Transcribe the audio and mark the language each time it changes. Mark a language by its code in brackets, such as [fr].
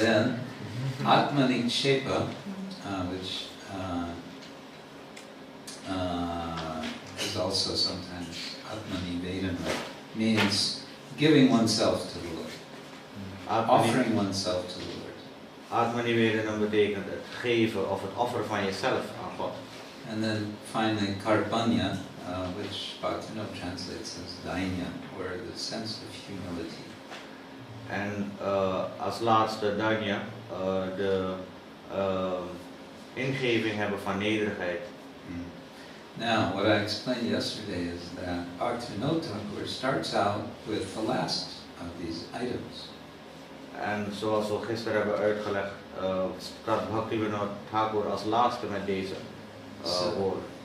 [en] Then, Atmani Chepa, which is also sometimes Atmani Vedana, means giving oneself to the Lord, offering oneself to the Lord. [nl] Atmani Vedana betekent het geven of het offeren van jezelf aan God. [en] And then finally Karpanya, which Bhaktivinoda translates as dainya, or the sense of humility. [nl] En als laatste dainya, de ingeving hebben van nederigheid. [en] Now, what I explained yesterday is that Bhaktivinoda Thakur starts out with the last of these items. [nl] En zoals we gisteren hebben uitgelegd, start Bhaktivinoda Thakur als laatste met deze woorden.